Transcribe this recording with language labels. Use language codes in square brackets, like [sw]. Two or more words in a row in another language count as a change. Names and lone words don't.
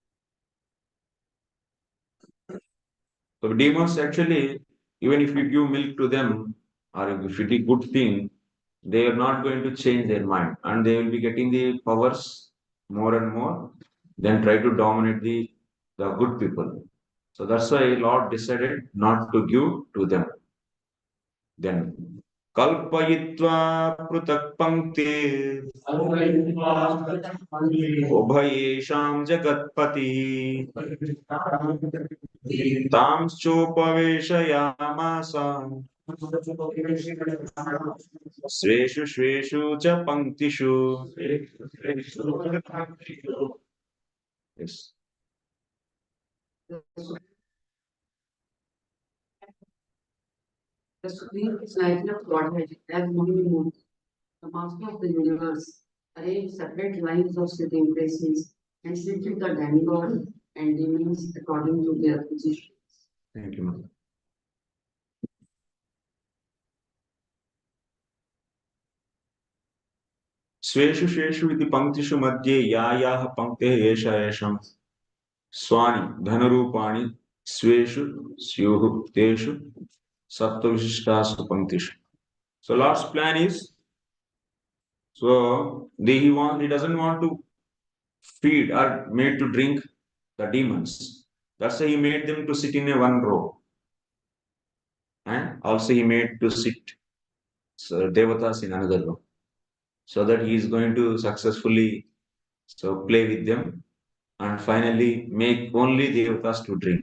[en] So demons actually, even if you give milk to them, or if you do good thing, they are not going to change their mind, and they will be getting the powers more and more, then try to dominate the good people. So that's why Lord decided not to give to them. [sa] Then कल्पयित्वा पृथक् पङ्क्ति उभयेषां जगत्पति तांश्चोपवेशयामास स्वेषु च पङ्क्तिषु. [en] Yes. The Supreme Personality of Godhead, as moving moon, the Master of the universe, arranged separate lines of sitting places and seated the demigod and demons according to their positions. Thank you, Mother. [sa] स्वेषु इति पंक्तिषु मध्ये यायाः पंक्तेः एषा एषां स्वानि धनरूपाणि स्वेषु स्युः तेषु सत्त्वविशिष्टासु पंक्तिषु. [en] So Lord's plan is, so he doesn't want to feed or made to drink the demons. That's why he made them to sit in a one row. and also he made to sit devatas in another room, so that he is going to successfully play with them and finally make only devatas to drink.